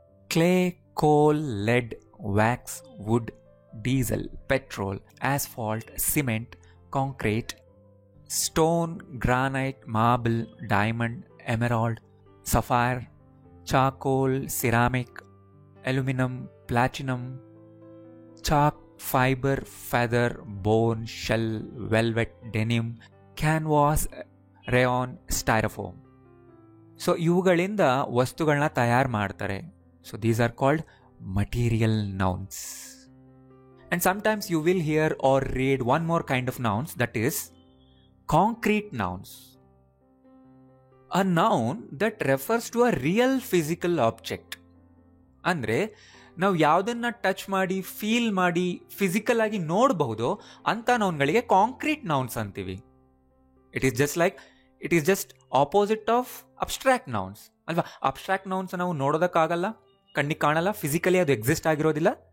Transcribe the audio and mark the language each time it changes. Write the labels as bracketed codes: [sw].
[en] Clay, coal, lead, wax, wood, diesel, petrol, asphalt, cement, concrete, stone, granite, marble, diamond, emerald, sapphire, charcoal, ceramic, aluminum, platinum, chalk, fiber, feather, bone, shell, velvet, denim, canvas, rayon, styrofoam. [kn] So ಇವುಗಳಿಂದ ವಸ್ತುಗಳನ್ನ ತಯಾರು ಮಾಡ್ತಾರೆ. [en] So these are called material nouns. And sometimes you will hear or read one more kind of nouns, that is concrete nouns. A noun that refers to a real physical object. [kn] ಅಂದರೆ ನಾವು ಯಾವುದನ್ನ touch ಮಾಡಿ, feel ಮಾಡಿ, physical ಆಗಿ ನೋಡಬಹುದು ಅಂತ ನೌನ್ಗಳಿಗೆ concrete nouns ಅಂತೀವಿ. [en] It is just opposite of abstract nouns ಅಲ್ವಾ. [kn] ಅಬ್ಸ್ಟ್ರಾಕ್ಟ್ ನೌನ್ಸ್ ನಾವು ನೋಡೋದಕ್ಕಾಗಲ್ಲ, ಕಣ್ಣಿಗೆ ಕಾಣಲ್ಲ, ಫಿಸಿಕಲಿ ಅದು ಎಕ್ಸಿಸ್ಟ್ ಆಗಿರೋದಿಲ್ಲ.